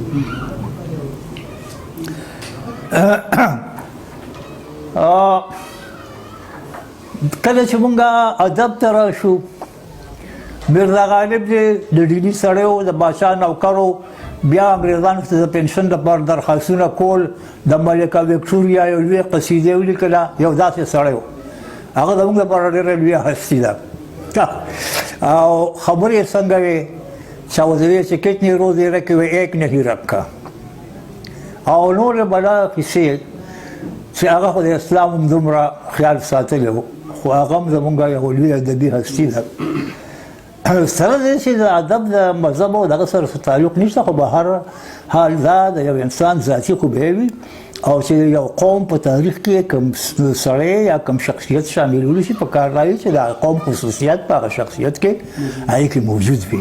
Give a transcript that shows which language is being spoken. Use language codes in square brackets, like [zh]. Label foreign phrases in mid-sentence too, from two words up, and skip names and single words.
[ps] کله چې مونږ ادب ته راشو، میرزا غالب دی د ډیلي سړی و، د باچا نوکر و، بیا انګریزانو ته د پنشن لپاره درخواستونه کول، د ملکه وکټوریا یو لوی قصیدې ولیکله، یو داسې سړی و. هغه زموږ لپاره ډېره لویه هستي ده. او خبرې یې څنګه وې چې وزوی چې [ur] کتنی روزی رکھے ہوئے ایک نہیں رکھا. [ps] او نور بلا کسی چې هغه خو د اسلام هم دومره خیال ساتلی و، خو هغه هم زمونږ یو لوی ادبي هستي ده. سره دی چې د ادب د مذهب او دغه سره تعلق نشته، خو به هر حال دا د یو انسان ذاتي خوبی وي او چې یو قوم په تاریخ کې کوم سړی یا کوم شخصیت شاملولی شي، په کار راځي چې د قوم خصوصیات په هغه شخصیت کې هغې کې موجود وي.